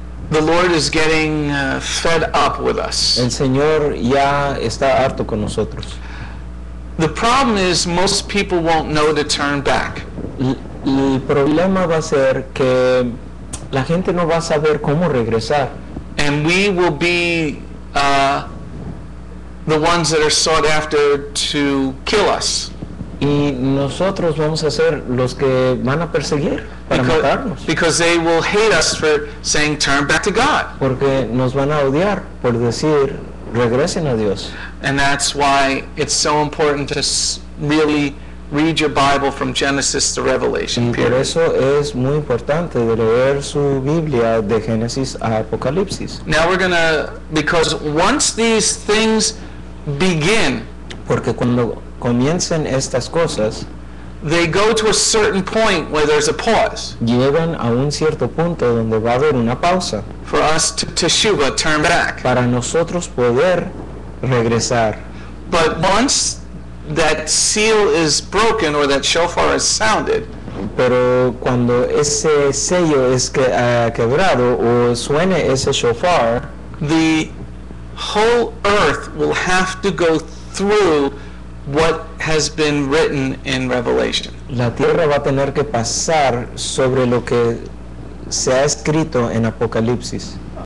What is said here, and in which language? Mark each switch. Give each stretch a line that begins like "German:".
English: the Lord is getting fed up with us.
Spanish: El Señor ya está harto con nosotros.
English: The problem is most people won't know to turn back.
Spanish: El problema va a ser que la gente no va a saber cómo regresar.
English: And we will be the ones that are sought after to kill us.
Spanish: Y nosotros vamos a ser los que van a perseguir para matarnos.
English: Because they will hate us for saying turn back to God.
Spanish: Porque nos van a odiar por decir regresen a Dios.
English: And that's why it's so important to really read your Bible from Genesis to Revelation.
Spanish: Y por eso es muy importante de leer su Biblia de Génesis a Apocalipsis.
English: Now we're gonna, because once these things begin,
Spanish: porque cuando comiencen estas cosas,
English: they go to a certain point where there's a pause.
Spanish: Llegan a un cierto punto donde va a haber una pausa.
English: For us to teshuva, turn back.
Spanish: Para nosotros poder regresar.
English: But once that seal is broken or that shofar is sounded,
Spanish: pero cuando ese sello es quebrado o suene ese shofar,
English: the whole earth will have to go through what has been written in Revelation.
Spanish: La tierra va a tener que pasar sobre lo que se ha escrito en Apocalipsis.